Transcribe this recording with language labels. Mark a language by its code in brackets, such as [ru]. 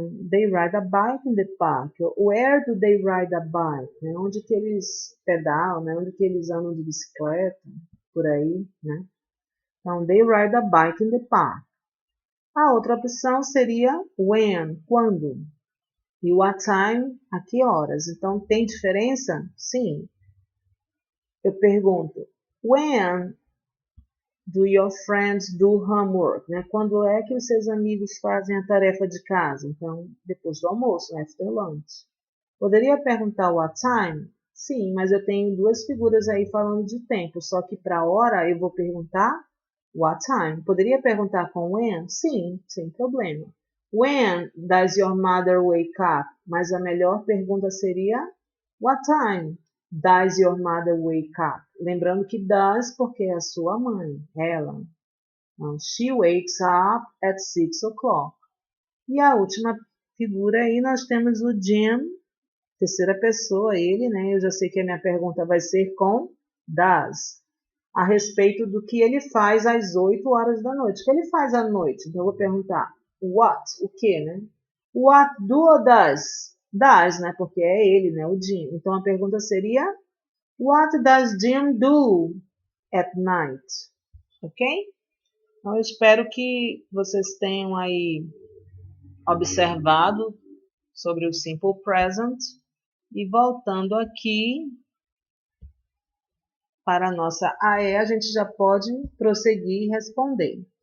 [en] They ride a bike in the park. Where do they ride a bike? [pt] Onde que eles pedalam, né? Onde que eles andam de bicicleta? Por aí, né? [en] Então, they ride a bike in the park. [pt] A outra opção seria when, quando. E what time, a que horas. Então, tem diferença? Sim. Eu pergunto, [en] when do your friends do homework? Né? [pt] Quando é que os seus amigos fazem a tarefa de casa? Então, depois do almoço, [en] after lunch. [pt] Poderia perguntar what time? Sim, mas eu tenho duas figuras aí falando de tempo, só que para hora eu vou perguntar what time. Poderia perguntar com when? Sim, sem problema. [en] When does your mother wake up? [pt] Mas a melhor pergunta seria [en] what time does your mother wake up? [pt] Lembrando que does porque é a sua mãe, ela. [en] Então, she wakes up at 6 o'clock. [pt] E a última figura aí nós temos o Jim, terceira pessoa, ele, né? Eu já sei que a minha pergunta vai ser com does. a respeito do que ele faz às 8 horas da noite. O que ele faz à noite? Então eu vou perguntar, what? O que, né? What do or does? Does, né? Porque é ele, né? O Jim. Então a pergunta seria, [en] what does Jim do at night? [pt] Ok? Então eu espero que vocês tenham aí observado sobre o Simple Present. E voltando aqui para a nossa AE, a gente já pode prosseguir e responder.